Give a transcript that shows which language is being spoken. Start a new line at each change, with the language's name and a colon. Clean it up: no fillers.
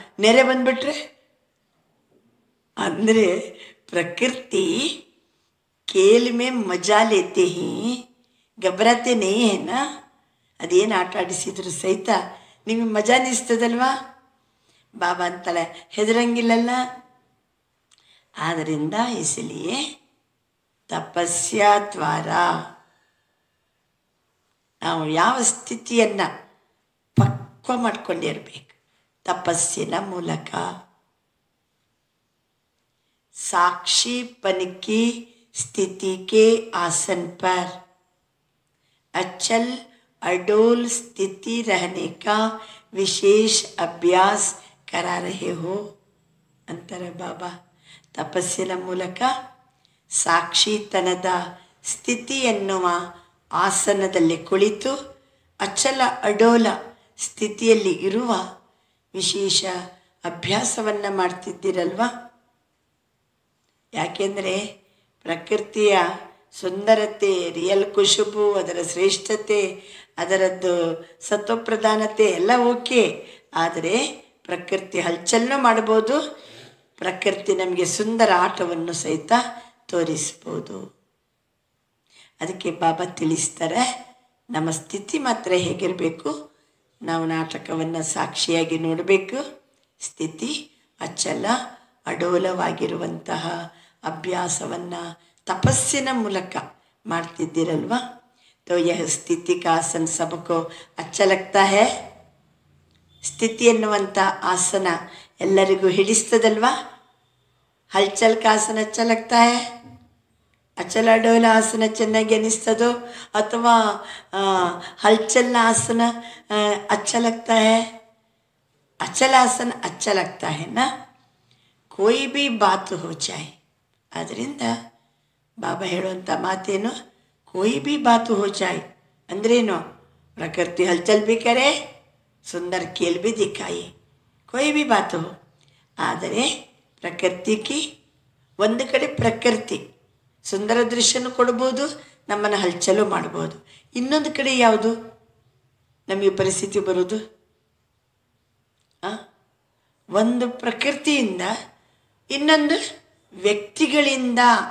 Kannada: ನೆರೆ ಬಂದುಬಿಟ್ರೆ ಅಂದರೆ
Hindi: ಪ್ರಕೃತಿ खेल में मजा लेते ही घबराते नहीं है ना.
Kannada: ಅದೇನು ಆಟ ಆಡಿಸಿದ್ರು ಸಹಿತ ನಿಮಗೆ ಮಜಾ ಅನಿಸ್ತದಲ್ವಾ? ಬಾಬಾ ಅಂತಾಳೆ ಹೆದರಂಗಿಲ್ಲಲ್ಲ. ಆದ್ದರಿಂದ ಇಸಲಿಯೇ ತಪಸ್ಯ ದ್ವಾರ ನಾವು ಯಾವ ಸ್ಥಿತಿಯನ್ನು ಪಕ್ಕ ಪಕ್ವ ಮಾಡ್ಕೊಂಡಿರ್ಬೇಕು ತಪಸ್ಸಿನ ಮೂಲಕ.
Hindi: साक्षीपन की स्थिति के आसन पर अचल अडोल स्थिति रहने का विशेष अभ्यास करा रहे हो अंतर बाबा.
Kannada: ತಪಸ್ಸಿನ ಮೂಲಕ ಸಾಕ್ಷಿತನದ ಸ್ಥಿತಿ ಎನ್ನುವ ಆಸನದಲ್ಲಿ ಕುಳಿತು ಅಚಲ ಅಡೋಲ ಸ್ಥಿತಿಯಲ್ಲಿ ಇರುವ ವಿಶೇಷ ಅಭ್ಯಾಸವನ್ನು ಮಾಡ್ತಿದ್ದೀರಲ್ವ. ಯಾಕೆಂದರೆ ಪ್ರಕೃತಿಯ ಸುಂದರತೆ, ರಿಯಲ್ ಖುಷುಬು, ಅದರ ಶ್ರೇಷ್ಠತೆ, ಅದರದ್ದು ಸತ್ವಪ್ರಧಾನತೆ ಎಲ್ಲ ಓಕೆ. ಆದರೆ ಪ್ರಕೃತಿ ಹಲ್ಚಲನ್ನು ಮಾಡ್ಬೋದು, ಪ್ರಕೃತಿ ನಮಗೆ ಸುಂದರ ಆಟವನ್ನು ಸಹಿತ ತೋರಿಸ್ಬೋದು. ಅದಕ್ಕೆ ಬಾಬಾ ತಿಳಿಸ್ತಾರೆ, ನಮ್ಮ ಸ್ಥಿತಿ ಮಾತ್ರ ಹೇಗಿರಬೇಕು, ನಾವು ನಾಟಕವನ್ನು ಸಾಕ್ಷಿಯಾಗಿ ನೋಡಬೇಕು. ಸ್ಥಿತಿ ಅಚಲ ಅಡೋಲವಾಗಿರುವಂತಹ ಅಭ್ಯಾಸವನ್ನು ತಪಸ್ಸಿನ ಮೂಲಕ ಮಾಡ್ತಿದ್ದೀರಲ್ವ.
Hindi: तो यह स्थिति का आसन सबको अच्छा लगता है.
Kannada: ಸ್ಥಿತಿ ಎನ್ನುವಂಥ ಆಸನ ಎಲ್ಲರಿಗೂ ಹಿಡಿಸ್ತದಲ್ವಾ.
Hindi: ಹಲ್ಚಲ್ का आसन अच्छा लगता है.
Kannada: ಅಚಲ ಅಡೋಲ ಆಸನ ಚೆನ್ನಾಗಿ ಅನಿಸ್ತದೋ ಅಥವಾ ಹಲ್ಚಲ್ನ ಆಸನ
Hindi: अच्छा लगता है. ಅಚಲ ಆಸನ अच्छा लगता है ना. कोई भी बात हो जाए.
Kannada: ಆದ್ದರಿಂದ ಬಾಬಾ ಹೇಳುವಂಥ ಮಾತೇನು,
Hindi: कोई भी बात हो जाए
Kannada: ಅಂದ್ರೇನು,
Hindi: ಪ್ರಕೃತಿ ಹಲ್ಚಲ್ भी करे, ಸುಂದರ खेल भी दिखाए, कोई भी बात हो.
Kannada: ಆದರೆ ಪ್ರಕೃತಿಗೆ ಒಂದು ಕಡೆ ಪ್ರಕೃತಿ ಸುಂದರ ದೃಶ್ಯನೂ ಕೊಡ್ಬೋದು, ನಮ್ಮನ್ನು ಹಲ್ಚಲು ಮಾಡ್ಬೋದು. ಇನ್ನೊಂದು ಕಡೆ ಯಾವುದು ನಮಗೆ ಪರಿಸ್ಥಿತಿ ಬರೋದು, ಒಂದು ಪ್ರಕೃತಿಯಿಂದ, ಇನ್ನೊಂದು ವ್ಯಕ್ತಿಗಳಿಂದ.